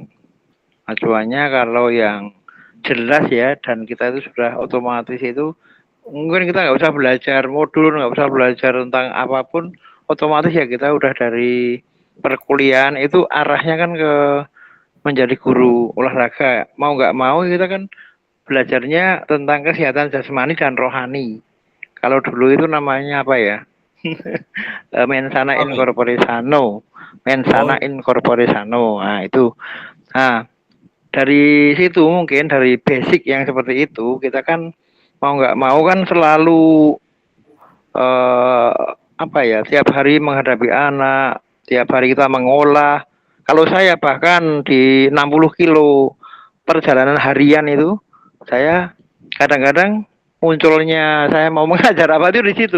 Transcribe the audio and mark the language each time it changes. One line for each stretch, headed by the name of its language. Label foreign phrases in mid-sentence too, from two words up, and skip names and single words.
Indonesian: Acuannya kalau yang jelas ya, dan kita itu sudah otomatis itu, mungkin kita nggak usah belajar modul, nggak usah belajar tentang apapun, otomatis ya kita udah dari perkuliahan itu arahnya kan ke menjadi guru olahraga. Mau nggak mau kita kan belajarnya tentang kesehatan jasmani dan rohani. Kalau dulu itu namanya apa ya?
Latin: Mensana in corpore sano. Mensana in corpore sano.
Indonesian: Nah, itu. Nah, dari situ mungkin dari basic yang seperti itu kita kan mau nggak mau kan selalu apa ya, tiap hari menghadapi anak, tiap hari kita mengolah. Kalau saya bahkan di 60 kilo perjalanan harian itu, saya kadang-kadang munculnya saya mau mengajar apa itu di situ.